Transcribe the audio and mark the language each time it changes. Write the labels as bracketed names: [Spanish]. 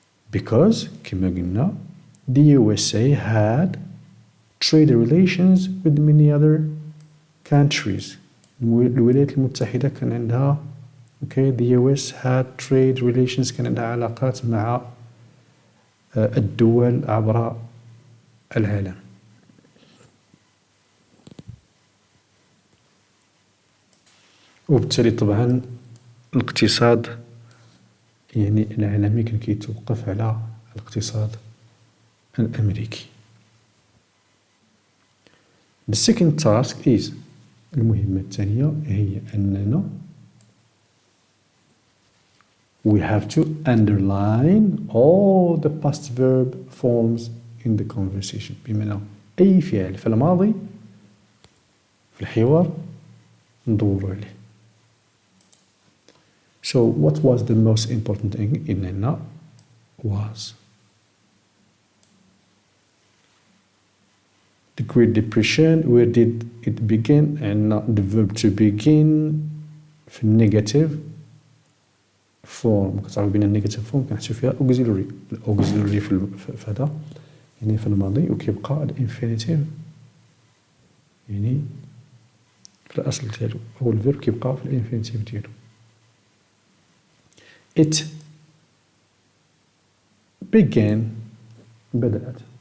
[English] Because [Arabic] كما قلنا [English] the USA had trade relations with many other countries. [Arabic] الولايات المتحدة كان عندها [English] the US had trade relations [Arabic] كان عندها علاقات مع الدول عبر العالم. وبالتالي طبعا الاقتصاد يعني العالمي كان كيتوقف على الاقتصاد الأمريكي. [English] The second task is [Arabic] المهمة الثانية هي أننا [English] we have to underline all the past verb forms in the conversation. [Arabic] بمعنى أي فعل في الماضي في الحوار ندوروا عليه. [English] So what was the most important thing in Nana was the Great Depression. Where did it begin? And the verb to begin في negative form. [Arabic] كتعرفوا بين negative form كنحسوا فيها auxiliary. auxiliary في هذا يعني في الماضي وكيبقى الانفينيتيف يعني في الأصل ديالو هو الفيرب كيبقى في الانفينيتيف ديالو. [English] It began بدأت.